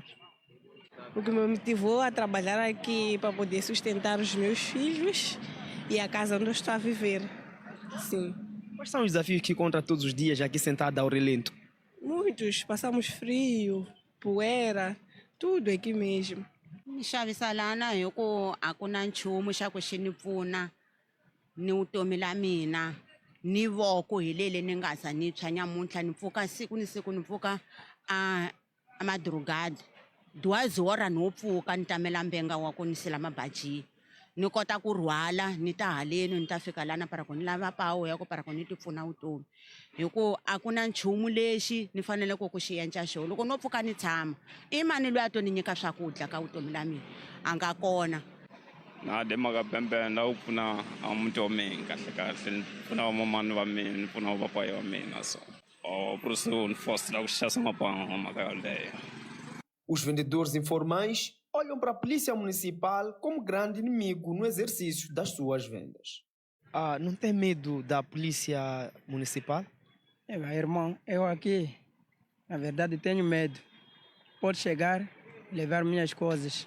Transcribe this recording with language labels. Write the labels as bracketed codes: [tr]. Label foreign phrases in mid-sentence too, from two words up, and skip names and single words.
[pt] O que me motivou a trabalhar aqui para poder sustentar os meus filhos e a casa onde eu estou a viver. Sim. Quais são os desafios que encontra todos os dias aqui sentada ao relento? Muitos. Passamos frio, poeira, tudo aqui mesmo. [ts] Nxavisa lana hi ku a ku na nchumu xa ku xi ni pfuna ni vutomi la mina ni voko hi lele ni nga za ni tshwa nyamuntlha ni pfuka siku ni siku ni pfuka [pt] a madrugada [ts] duwazi wora no pfuka ni tamela mbenga wa ku ni sila mabaji ni kota ku rhwala ni ta haleni ni ta fika lana para ku ni lava pawo ya ku para ku ni ti pfuna vutomi hi ku a ku na nchumu lexi ni fanele ku xi endla xo loko no pfuka ni tshama i mani loyi a to ni nyika swakudya ka vutomi la mina a nga kona na de maka pembe na ku pfuna a muti wa mina kahle kahle ni pfuna vamamani va mina ni pfuna vapapai va mina so [pt] por isso [ts] ni fostra ku xasa mapanga maka yaleyo. [pt] Os vendedores informais olham para a polícia municipal como grande inimigo no exercício das suas vendas. Não tem medo da polícia municipal? Irmão, eu aqui, na verdade, tenho medo. Pode chegar, levar minhas coisas.